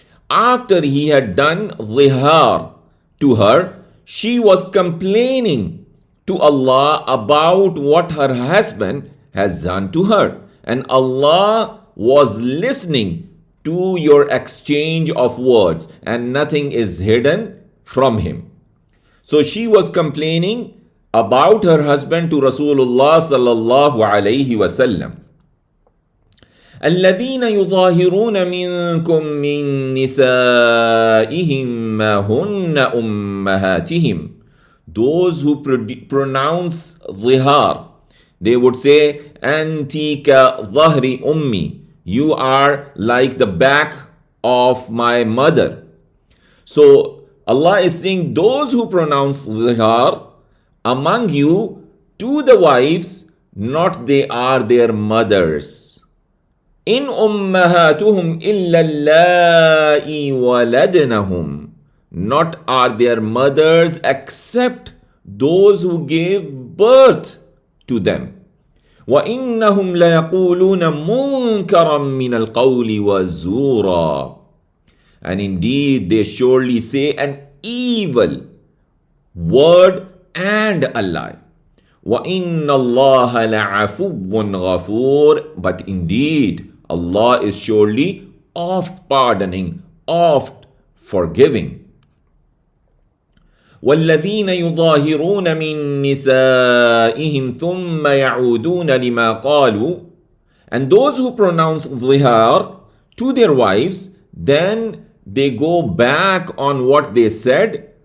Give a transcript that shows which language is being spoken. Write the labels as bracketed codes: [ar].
[en] After he had done dhihar to her, she was complaining to Allah about what her husband has done to her, and Allah was listening to your exchange of words, and nothing is hidden from him. So she was complaining about her husband to Rasulullah sallallahu alayhi wasallam. [ar] الذين يظاهرون منكم من نسائهم ما هن أمهاتهم. [en] Those who pronounce dhihar, they would say, [ar] أنتِ كظهر أمي. [en] You are like the back of my mother. So Allah is saying, those who pronounce dhihar among you to the wives, not they are their mothers. [ar] In ummahatuhum illa allai waladnahum. [en] Not are their mothers except those who gave birth to them. [ar] وَإِنَّهُمْ لَيَقُولُونَ مُنْكَرًا مِنَ الْقَوْلِ وَزُورًا. [en] And indeed, they surely say an evil word and a lie. [ar] وَإِنَّ اللَّهَ لَعَفُوٌّ غَفُورٌ. [en] But indeed, Allah is surely oft pardoning, oft forgiving. [ar] والذين يظاهرون من نسائهم ثم يعودون لما قالوا. [en] And those who pronounce dhihar to their wives, then they go back on what they said.